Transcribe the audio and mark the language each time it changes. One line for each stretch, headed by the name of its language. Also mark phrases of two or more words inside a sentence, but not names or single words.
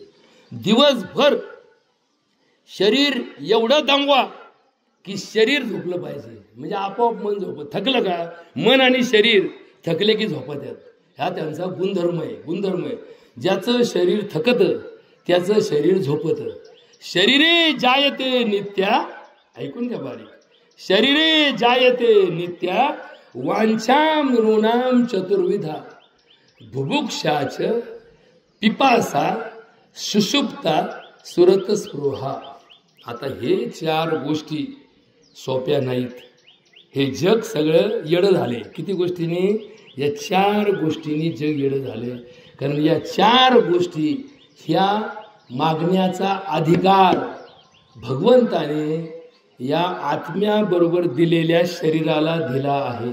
Marathi: दिवसभर शरीर एवढं दमवा की शरीर झोपलं पाहिजे. म्हणजे आपोआप मन झोपत. थकलं का मन आणि शरीर थकले की झोपत आहेत. हा त्यांचा गुणधर्म आहे. ज्याचं शरीर थकतं त्याचं शरीर झोपतं.
Sanskrit: शरीरे जायते नित्या,
Marathi: ऐकून घ्या बारीक,
Sanskrit: शरीरे जायते नित्या, वांछाम नृणाम चतुर्विधा, बुभुक्षाच पिपासा सुषुप्ता सुरत स्पृहा.
Marathi: आता हे 4 गोष्टी सोप्या नाहीत. हे जग सगळं येडं झाले. किती गोष्टींनी? या 4 गोष्टींनी जग येडं झाले. कारण या 4 गोष्टी ह्या मागण्याचा अधिकार भगवंताने या आत्म्याबरोबर दिलेल्या शरीराला दिला आहे.